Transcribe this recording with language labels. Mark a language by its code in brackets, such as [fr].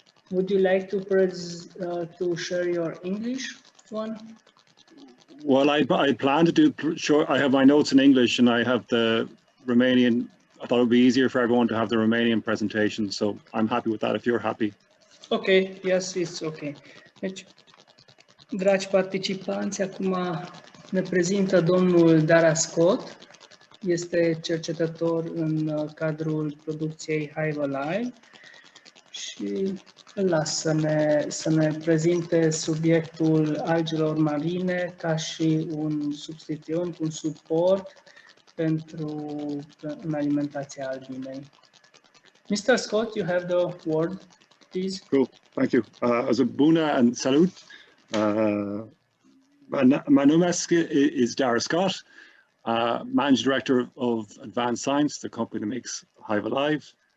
[en] Would you like to share your English one? Well, I plan to do sure. I have my notes in English and I have the Romanian. I thought it would be easier for everyone to have the Romanian presentation, so I'm happy with that if you're happy. Okay, yes, it's okay. [ro] Deci, dragi participanți, acum ne prezintă domnul Dara Scott. Este cercetător în cadrul producției Hive Alive și îl las să ne prezinte subiectul algelor marine ca și un substituent, un suport în alimentația albinei. [en] Mr. Scott, you have the word, please. Cool, thank you. As a bună and salut. My name is Dara Scott, Managing Director of Advanced Science, the company that makes Hive Alive.